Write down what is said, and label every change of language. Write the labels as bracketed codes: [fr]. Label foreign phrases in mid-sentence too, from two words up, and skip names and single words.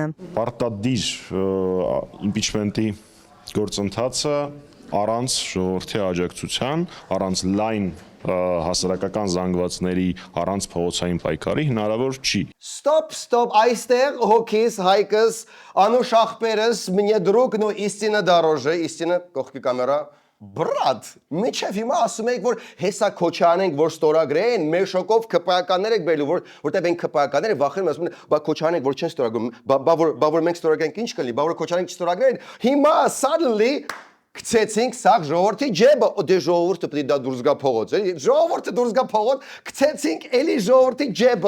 [hy] Պարտադիր impeachment-ի գործընթացը առանց ժողովրդի աջակցության, առանց լայն հասարակական զանգվածների, առանց փողոցային պայքարի հնարավոր չի։ Stop, այստեղ հոգիս, Հայկս, Անուշ ախպերս, [ru] мне друг, но истина дороже, истина, [hy] կողքի կամերա, Բրատ, միջև հիմա ասում եք, որ հեսա Քոչարյան ենք, որ ստորագրեն, մեր շոկով ԿՊ-ականներ եք բերելու, որտեղ մենք ԿՊ-ականները վախենում ասում են, բա Քոչարյան եք, որ չեն ստորագրում, բա որ մենք ստորագրենք ինչ կլինի, բա որ Քոչարյան չստորագրեն, հիմա suddenly գցեցինք սաղ ժողովրդի ջեբը, դե ժողովուրդը պետք է դա դուրս գա փողոց, ժողովուրդը դուրս գա փողոց, գցեցինք էլի ժողովրդի ջեբը։